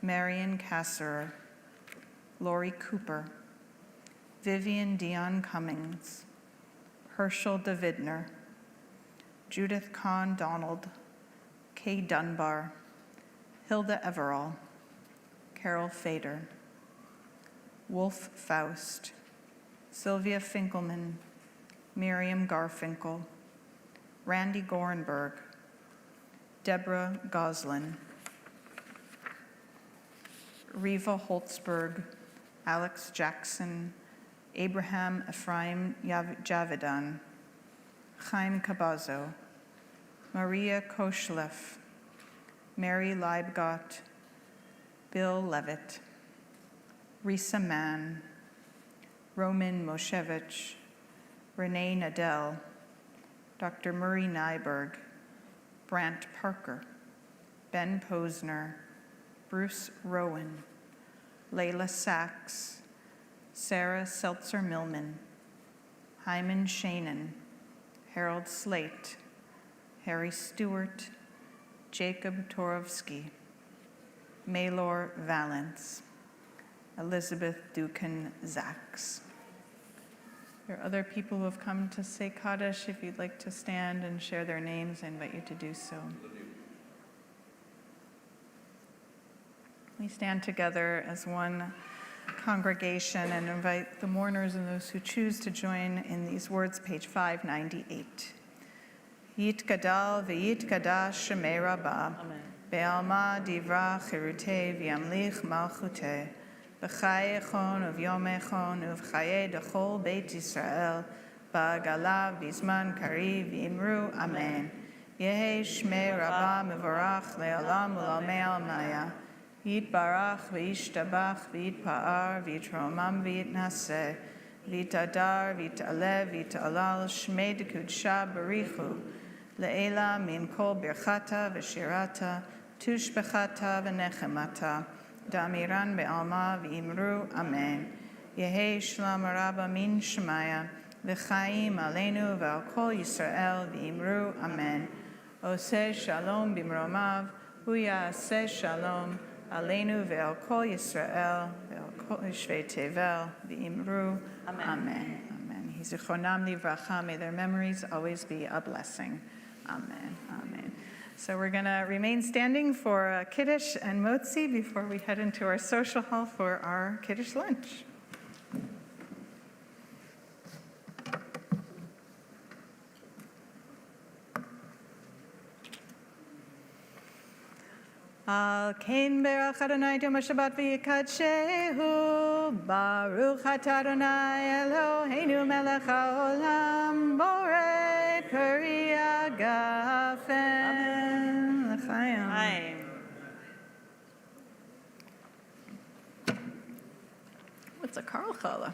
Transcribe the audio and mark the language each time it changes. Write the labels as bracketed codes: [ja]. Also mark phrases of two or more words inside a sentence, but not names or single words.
[en] Marion Kasserer, Lori Cooper, Vivian Dion Cummings, Herschel DeVidner, Judith Kahn Donald, Kay Dunbar, Hilda Everall, Carol Fader, Wolf Faust, Sylvia Finkelman, Miriam Garfinkel, Randy Gorenberg, Deborah Goslin, Riva Holtzberg, Alex Jackson, Abraham Ephraim Javidan, Chaim Cabazo, Maria Koshlev, Mary Leibgott, Bill Levitt, Risa Mann, Roman Moshevich, Renee Nadell, Dr. Murray Nyberg, Brant Parker, Ben Posner, Bruce Rowan, Layla Sachs, Sarah Seltzer-Millman, Hyman Shanin, Harold Slate, Harry Stewart, Jacob Torovsky, Maylor Valence, Elizabeth Dukin Zaks. There are other people who have come to say Kaddish. If you'd like to stand and share their names, I invite you to do so. We stand together as one congregation and invite the mourners and those who choose to join in these words, page 598. [arc] יתגדל ויתקדש שמה רבא, בעלמא די ברא כרעותה וימליך מלכותה, בחייכון וביומיכון ובחיי דכל בית ישראל, בעגלא ובזמן קריב ואמרו אמן. יהא שמה רבא מברך לעלם ולעלמי עלמיא. יתברך וישתבח ויתפאר ויתרומם ויתנשא ויתהדר ויתעלה ויתהלל שמה דקדשא בריך הוא לעלא מן כל ברכתא ושירתא תשבחתא ונחמתא דאמירן בעלמא ואמרו אמן. יהא שלמא רבא מן שמיא וחיים עלינו ועל כל ישראל ואמרו אמן. [he] עושה שלום במרומיו הוא יעשה שלום עלינו ועל כל ישראל ועל כל יושבי תבל ואמרו. אמן. אמן. אמן. זכרונם לברכה. [en] May their memories always be a blessing. [he] Amen. Amen. [en] So we're going to remain standing for Kiddush and Motzi before we head into our social hall for our Kiddush lunch. [he] על כן ברך אדני יום שבת ויקדשהו ברוך אתה אדני אלהינו מלך העולם בורא פרי הגפן לחיים. [en] What's a Karl Challah?